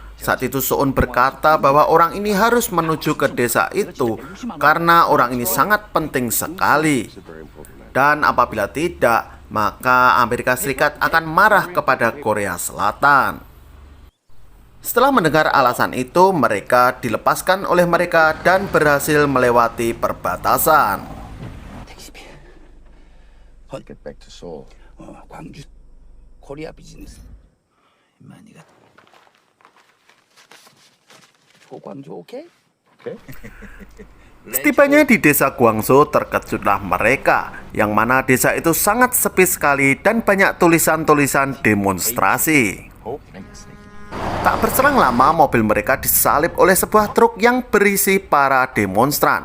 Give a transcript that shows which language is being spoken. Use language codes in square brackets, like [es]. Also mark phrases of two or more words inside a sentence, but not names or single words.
[id] Saat itu So-on berkata bahwa orang ini harus menuju ke desa itu karena orang ini sangat penting sekali. Dan apabila tidak, maka Amerika Serikat akan marah kepada Korea Selatan. Setelah mendengar alasan itu, mereka dilepaskan oleh mereka dan berhasil melewati perbatasan. [en] Get back to Seoul. [ko] 광주 [en] Korea business. [ko] 많이가. 광주 오케이? [id] Setibanya di desa Gwangju, terkejutlah mereka, yang mana desa itu sangat sepi sekali dan banyak tulisan-tulisan demonstrasi. Tak berselang lama, mobil mereka disalip oleh sebuah truk yang berisi para demonstran.